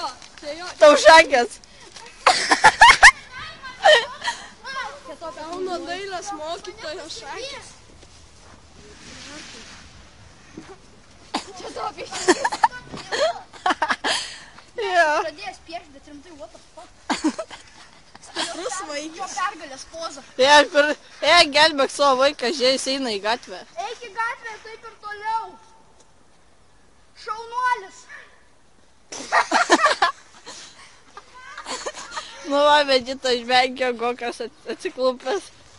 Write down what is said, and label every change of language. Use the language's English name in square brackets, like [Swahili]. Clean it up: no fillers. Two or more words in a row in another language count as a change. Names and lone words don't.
[Lithuanian] Tau šakės. Kauno dailės mokytojo šakės. Čia tavo piešinys. Jo. Pradėjęs piešti, bet rimtai, [English] what the fuck? [Lithuanian] Stiprus Jo vaikas. pergalės poza. Gelbėk savo vaiką, žiūrėjus eina į gatvę. Eik į gatvę, taip ir toliau. Šaunuolis. Nu, va, Vegita žvengė, Gokas atsiklupęs.